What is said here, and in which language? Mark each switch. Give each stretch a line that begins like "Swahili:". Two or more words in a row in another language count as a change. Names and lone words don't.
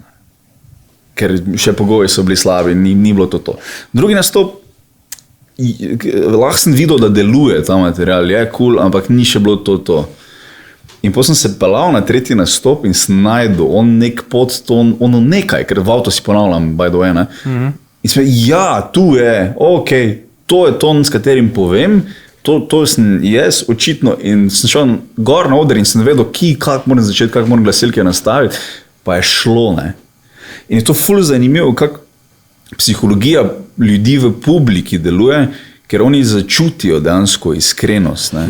Slovenian: Ker še pogoji so bili slabi, ni bilo to. Drugi nastop, lahko sem videl, da deluje ta material, je cool, ampak ni še bilo to. In potem sem se pelal na tretji nastop in sem najdel nek podton, nekaj, ker v avto si ponavljam,
English: by the way,
Slovenian: ne. In sem ja, tu je, ok, to je ton, s katerim povem, to sem jaz očitno in sem šel gor na oder in sem vedel, kako moram začeti, kako moram glasilke nastaviti, pa je šlo, ne. In je to ful zanimivo, kako psihologija ljudi v publiki deluje, ker oni začutijo dejansko iskrenost, ne.